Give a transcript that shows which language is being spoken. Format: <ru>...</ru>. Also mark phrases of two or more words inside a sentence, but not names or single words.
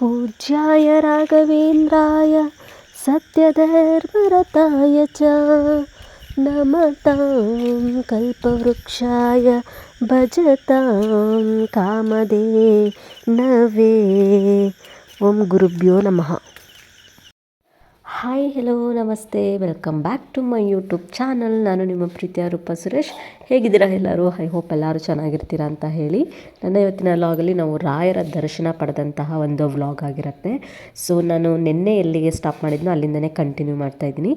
<sa>पूज्याय राघवेन्द्राय सत्यधर्मरताय च नमतां कल्पवृक्षाय भजतां कामधेनवे। ओम गुरुभ्यो नमः।</sa> <en>Hi hello ನಮಸ್ತೆ, welcome back to my YouTube channel.</en> <kn>ನಾನು ನಿಮ್ಮ ಪ್ರೀತಿಯ ರೂಪ ಸುರೇಶ್. ಹೇಗಿದ್ದೀರಾ ಎಲ್ಲರೂ?</kn> <en>I hope</en> <kn>ಎಲ್ಲರೂ ಚೆನ್ನಾಗಿರ್ತೀರಾ ಅಂತ ಹೇಳಿ ನನ್ನ ಇವತ್ತಿನ ವ್ಲಾಗಲ್ಲಿ ನಾವು ರಾಯರ ದರ್ಶನ ಪಡೆದಂತಹ ಒಂದು ವ್ಲಾಗ್ ಆಗಿರುತ್ತೆ. ಸೊ ನಾನು ನಿನ್ನೆ ಎಲ್ಲಿಗೆ ಸ್ಟಾಪ್ ಮಾಡಿದ್ನೋ ಅಲ್ಲಿಂದನೇ ಕಂಟಿನ್ಯೂ ಮಾಡ್ತಾಯಿದ್ದೀನಿ.</kn>